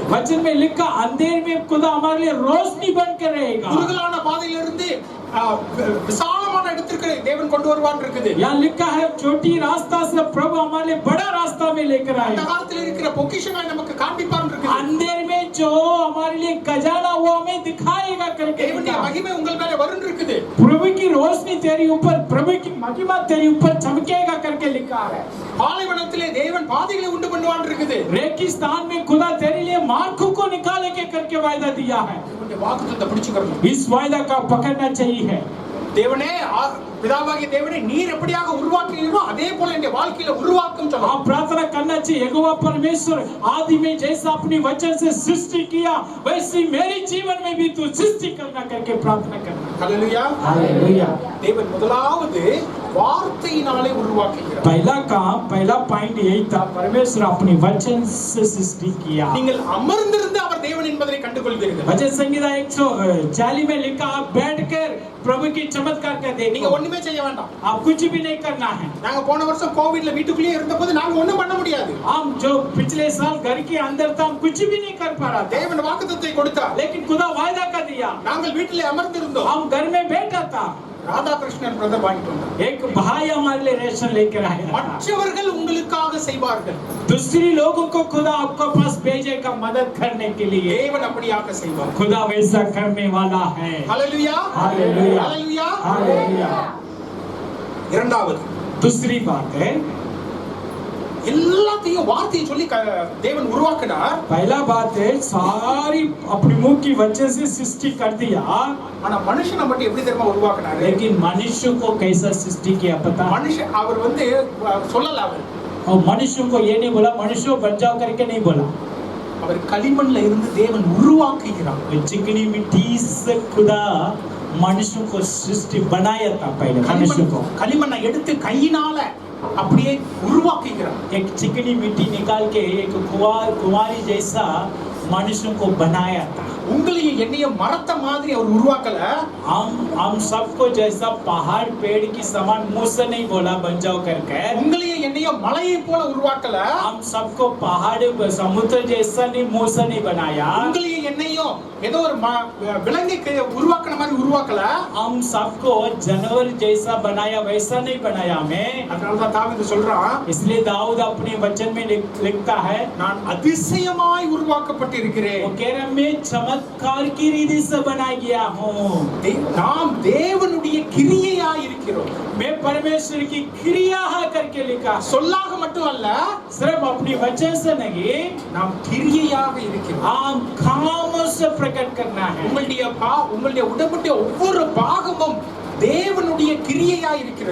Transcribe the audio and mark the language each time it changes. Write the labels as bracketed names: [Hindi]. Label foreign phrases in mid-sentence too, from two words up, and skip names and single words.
[Hindi] वचन में लिखा अंधेरे में खुदा हमारे लिए रोशनी बन के रहेगा। [Tamil] குறுகலான பாதையிலிருந்து விசாலமான இடத்திற்கு தேவன் கொண்டு வருவான் இருக்குது. [Hindi] यहाँ लिखा है छोटी रास्ता से प्रभु हमारे लिए बड़ा रास्ता में लेकर [Tamil] அந்த [Hindi] आएगा। [Tamil] காலத்தில் இருக்கிற பொக்கிஷங்களை நமக்கு காண்பிப்பார் இருக்குது. [Hindi] अंधेरे में जो हमारे लिए खजाना वो हमें दिखाएगा करके [Tamil] தேவனுடைய மகிமை உங்கள் மேல வரும் இருக்குது. [Hindi] प्रभु की रोशनी तेरी ऊपर, प्रभु की महिमा तेरी ऊपर चमकेगा करके लिखा है। [Tamil] பாலைவனத்திலே தேவன் பாதைகளை உண்டு பண்ணுவான் இருக்குது. [Hindi] रेगिस्तान में खुदा तेरे लिए मार्गों को निकालेंगे करके वायदा दिया है। [Tamil] உங்களுடைய வாக்குத்தத்தத்தை பிடிச்சுக்கணும். [Hindi] इस वायदा का पकड़ना चाहिए है। [Tamil] தேவனே பிதாவாகிய தேவனே நீர் எப்படியாக உருவாக்குகிறீரோ அதே போல இந்த வாழ்க்கையில உருவாக்கும் சொல்லலாம். [Hindi] आप प्रार्थना करना चाहिए, यहोवा परमेश्वर आदि में जैसा अपनी वचन से सृष्टि किया वैसे मेरे जीवन में भी तू सृष्टि करना करके प्रार्थना करना। [Tamil] ஹalleluya. [Hindi] हालेलुया। [Tamil] தேவன் முதலாவது வார்த்தையினாலே உருவாக்குகிறார். [Hindi] पहला काम, पहला पॉइंट यही था, परमेश्वर अपनी वचन से सृष्टि किया। [Tamil] நீங்கள் அமர்ந்திருந்து அவர் தேவன் என்பதை கண்டுகொள்வீர்கள். [Hindi] भजन संहिता 140 में लिखा, आप बैठकर प्रभु की चमत्कार कर [Tamil] நீங்க [Hindi] देखो। [Tamil] ஒண்ணுமே செய்ய வேண்டாம். [Hindi] आप कुछ भी नहीं करना है। [Tamil] நாங்க போன வருஷம் கோவிட்ல வீட்டுக்குள்ளே இருந்தபோது நாங்க ஒண்ணும் பண்ண முடியாது. [Hindi] हम जो पिछले साल घर के अंदर था हम कुछ भी नहीं कर पा रहा था, [Tamil] தேவன் வாக்குத்தத்தத்தை கொடுத்தார். [Hindi] लेकिन खुदा वायदा कर दिया। [Tamil] நாங்கள் வீட்டிலே அமர்ந்திருந்தோம். [Hindi] हम घर में बैठा था, [Tamil] ராதாகிருஷ்ணன் பிரதர் வாங்கிட்டு வந்தார். [Hindi] एक भाई हमारे लिए रेशन लेकर आया था। [Tamil] மற்றவர்கள் உங்களுக்காக செய்வார்கள். [Hindi] दूसरी लोगों को खुदा आपके पास भेजेगा मदद करने के लिए। [Tamil] தேவன் அப்படியாக செய்வார். [Hindi] खुदा वैसा करने वाला है। [Tamil] ஹalleluya. [Hindi] हालेलुया। [Tamil] ஹalleluya. [Hindi] हालेलुया। [Tamil] இரண்டாவது [Hindi] दूसरी बात है, [Tamil] எல்லாத்தையும் வார்த்தையை சொல்லி தேவன் உருவாக்கினார். [Hindi] पहला बात है सारी अपने मुंह की वजह से सृष्टि कर दिया, [Tamil] ஆனா மனுஷனை மட்டும் எப்படி தெரியுமா உருவாக்கினாரு? [Hindi] लेकिन मनुष्य को कैसा सृष्टि किया पता? [Tamil] மனுஷன் அவர் சொல்லல. [Hindi] और मनुष्य को ये नहीं बोला मनुष्य बन जाओ करके नहीं बोला। [Tamil] அவர் களிமண்ல இருந்து தேவன் உருவாக்குகிறார். [Hindi] चिकनी मिट्टी से खुदा मनुष्य को सृष्टि बनाया था। पहले मनुष्य को [Tamil] களிமண்ணை எடுத்து கையினால அப்படியே உருவாக்குகிறார். [Hindi] एक चिकनी मिट्टी निकाल के एक कुंवारी जैसा मनुष्य को बनाया था। [Tamil] உங்களையும் என்னையும் மரத்த மாதிரி அவர் உருவாக்கல. [Hindi] हम सबको जैसा पहाड़ पेड़ की समान मुंह से नहीं बोला बन जाओ करके। [Tamil] உங்களையும் என்னையும் மலையை போல உருவாக்கல. [Hindi] हम सबको पहाड़ समुद्र जैसा नहीं मुंह से नहीं बनाया। [Tamil] உங்களையும் என்னையும் ஏதோ ஒரு விலங்கை உருவாக்குன மாதிரி உருவாக்கல. [Hindi] हम सबको जानवर जैसा बनाया वैसा नहीं बनाया हमें। [Tamil] அதனாலதான் தாவீது சொல்றான், [Hindi] इसलिए दाऊद अपने वचन में लिखता है, [Tamil] நான் அதிசயமாய் உருவாக்கப்பட்டிருக்கிறேன். [Hindi] वो कह रहा मैं चमत्कार की रीति से बनाया गया हूँ। [Tamil] நாம் தேவனுடைய கிரியையாய் இருக்கிறோம். [Hindi] मैं परमेश्वर की क्रिया है करके लिखा। [Tamil] சொல்லாக மட்டும் அல்ல, [Hindi] सिर्फ अपनी वचन से नहीं, [Tamil] நாம் கிரியையாக இருக்கிறோம். [Hindi] हम कामों से प्रकट करना है। [Tamil] உங்களுடைய உடம்புடைய ஒவ்வொரு பாகமும் தேவனுடைய கிரியையாய் இருக்கிறது.